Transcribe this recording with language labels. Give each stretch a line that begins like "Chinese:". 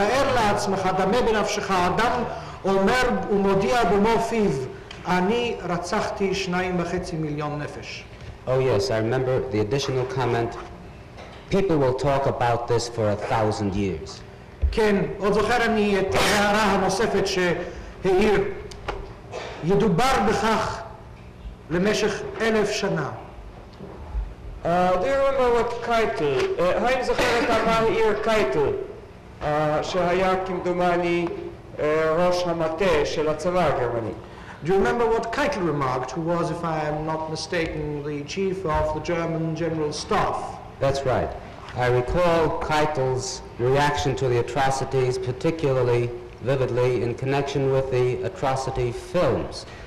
Hebrew: תאר לעצמך, דמה בנפשך, אדם אומר ומודיע במו פיו, אני רצחתי 2.5 מיליון נפש.
English: Oh yes, I remember the additional comment, people will talk about this for 1,000 years.
Hebrew: כן, עוד זוכר אני את ההערה הנוספת שהעיר, ידובר בכך למשך 1,000 שנה.
English: Do you remember what
Hebrew: קייטל, האם זוכר אתה מה העיר קייטל, שהיה כמדומני ראש המטה של הצבא הגרמני?
English: Do you remember what Keitel remarked, who was, if I am not mistaken, the chief of the German General Staff? That's right. I recall Keitel's reaction to the atrocities particularly vividly in connection with the atrocity films.